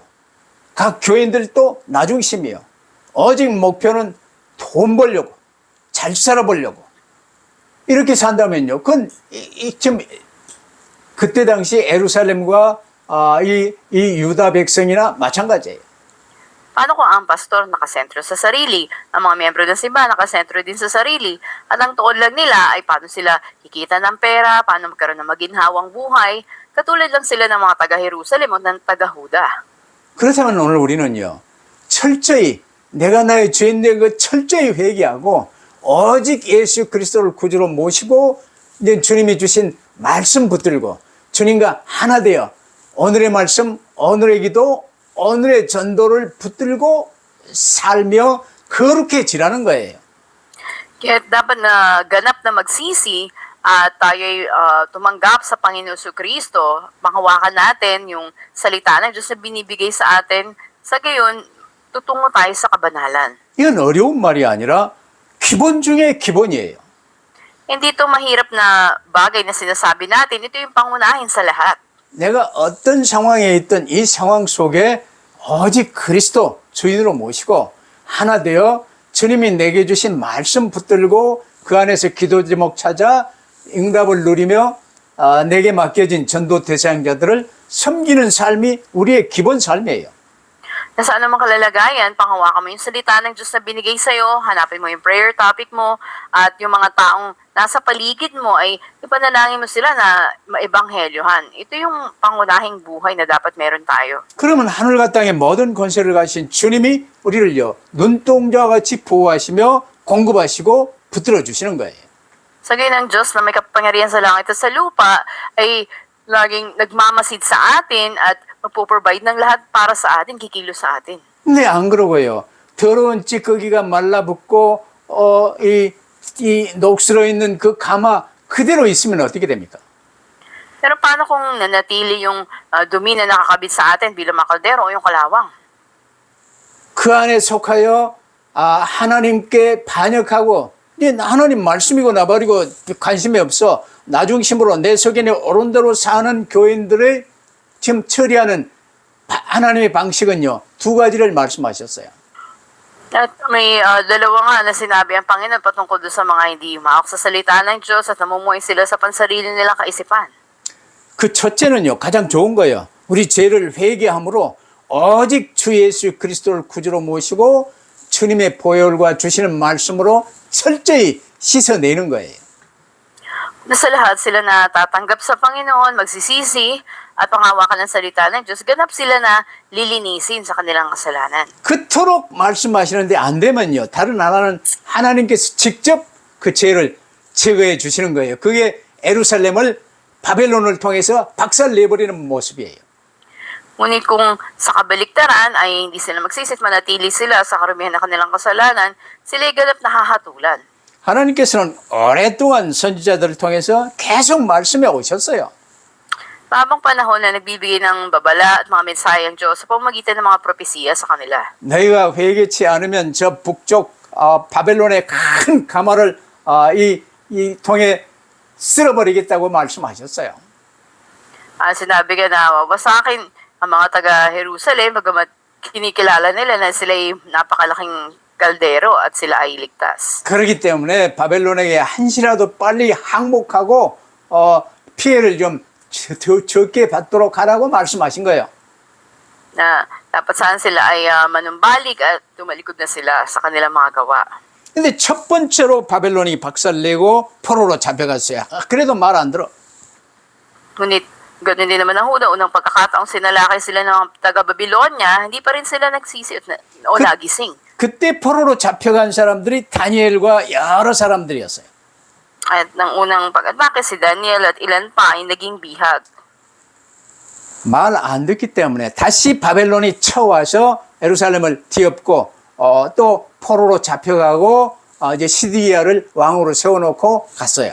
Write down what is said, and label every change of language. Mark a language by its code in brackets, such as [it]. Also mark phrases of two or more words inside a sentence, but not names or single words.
[ko] 각 교인들도 나중심이요. 오직 목표는 돈 벌려고, 잘 살아보려고. 이렇게 산다면요. 그건 지금 그때 당시 예루살렘과 이 유다 백성이나 마찬가지예요. [tl] Paano kung ang pastor nakasentro sa sarili, ang mga miyembro ng simbahan nakasentro din sa sarili, at ang tuon lang nila ay paano sila kikita ng pera, paano magkaroon ng maginhawang buhay, katulad lang sila ng mga taga-Jerusalem o ng taga-Huda. [ko] 그렇다면 오늘 우리는요, 철저히 내가 나의 죄인된 것 철저히 회개하고 오직 예수 그리스도를 구주로 모시고 이제 주님이 주신 말씀 붙들고 주님과 하나 되어 오늘의 말씀, 오늘의 기도, 오늘의 전도를 붙들고 살며 거룩해지라는 거예요. [tl] Kaya dapat na ganap na magsisi at tayo'y tumanggap sa Panginoon Jesucristo, manghawakan natin yung salita ng Diyos na binibigay sa atin, sa gayon, tutungo tayo sa kabanalan. [ko] 이건 어려운 말이 아니라 기본 중에 기본이에요. [tl] Hindi ito mahirap na bagay na sinasabi natin, ito yung pangunahin sa lahat. [ko] 내가 어떤 상황에 있든 이 상황 속에 오직 그리스도 주인으로 모시고 하나 되어 주님이 내게 주신 말씀 붙들고 그 안에서 기도 제목 찾아 응답을 누리며 내게 맡겨진 전도 대상자들을 섬기는 삶이 우리의 기본 삶이에요. [tl] Nasa anumang kalalagayan, panghawakan mo yung salita ng Diyos na binigay sa'yo, hanapin mo yung [en] prayer topic [tl] mo, at yung mga taong nasa paligid mo ay ipanalangin mo sila na maebanghelyohan. Ito yung pangunahing buhay na dapat meron tayo. [ko] 그러면 하늘과 땅의 모든 권세를 가신 주님이 우리를요, 눈동자와 같이 보호하시며 공급하시고 붙들어 주시는 거예요. [tl] Sa gayon ng Diyos na may kapangyarihan sa langit at sa lupa ay laging nagmamasid sa atin at magpo-provide ng lahat para sa atin, kikilos sa atin. [ko] 근데 안 그러고요. 더러운 찌꺼기가 말라붙고 이 녹슬어 있는 그 가마 그대로 있으면 어떻게 됩니까? [tl] Pero paano kung nanatili yung dumi na nakakabit sa atin bilang mga kaldero o yung kalawang? [ko] 그 안에 속하여 하나님께 반역하고 하나님 말씀이고 나버리고 관심이 없어 나중심으로 내 속에 옳은 대로 사는 교인들의 지금 처리하는 하나님의 방식은요, 두 가지를 말씀하셨어요. [tl] At may dalawa nga na sinabi ang Panginoon patungkol doon sa mga hindi humahawak sa salita ng Diyos at namumuhay sila sa pansarili nilang kaisipan. [ko] 그 첫째는요, 가장 좋은 거예요. 우리 죄를 회개함으로 오직 주 예수 그리스도를 구주로 모시고 주님의 보혈과 주시는 말씀으로 철저히 씻어내는 거예요. [tl] Na sa lahat sila na tatanggap sa Panginoon, magsisisi at panghawakan ng salita ng Diyos, ganap sila na lilinisin sa kanilang kasalanan. [ko] 그토록 말씀하시는데 안 되면요, 다른 하나는 하나님께서 직접 그 죄를 제거해 주시는 거예요. 그게 예루살렘을 바벨론을 통해서 박살내버리는 모습이에요. [tl] Ngunit kung sa kabaliktaran ay hindi sila magsisi at manatili sila sa karumihan ng kanilang kasalanan, sila ay ganap na hahatulan. [ko] 하나님께서는 오랫동안 선지자들을 통해서 계속 말씀해 오셨어요. [tl] Mahabang panahon na nagbibigay ng babala at mga mensahe ang Diyos sa pamamagitan ng mga propesiya sa kanila. [ko] 너희가 회개치 않으면 저 북쪽 바벨론의 큰 가마를 이 통에 쓸어버리겠다고 말씀하셨어요. [tl] Sinabi ka na, sa akin, ang mga taga-Jerusalem, bagamat kinikilala nila na sila ay napakalaking kaldero at sila ay ligtas. [ko] 그렇기 때문에 바벨론에게 한시라도 빨리 항복하고 피해를 좀 적게 받도록 하라고 말씀하신 거예요. [tl] Na dapat saan sila ay manumbalik at tumalikod na sila sa kanilang mga gawa. [ko] 근데 첫 번째로 바벨론이 박살내고 포로로 잡혀갔어요. 그래도 말 안 들어. [tl] Ngunit ganoon din naman ang unang pagkakataong sinalakay sila ng taga-Babylonia, hindi pa rin sila nagsisi o nagising. [ko] 그때 포로로 잡혀간 사람들이 다니엘과 여러 사람들이었어요. [tl] At ng unang pag-atake si Daniel at ilan pa ay naging bihag. [ko] 말 안 듣기 때문에 다시 바벨론이 쳐와서 예루살렘을 뒤엎고 또 포로로 잡혀가고 이제 시드기야를 왕으로 세워놓고 갔어요.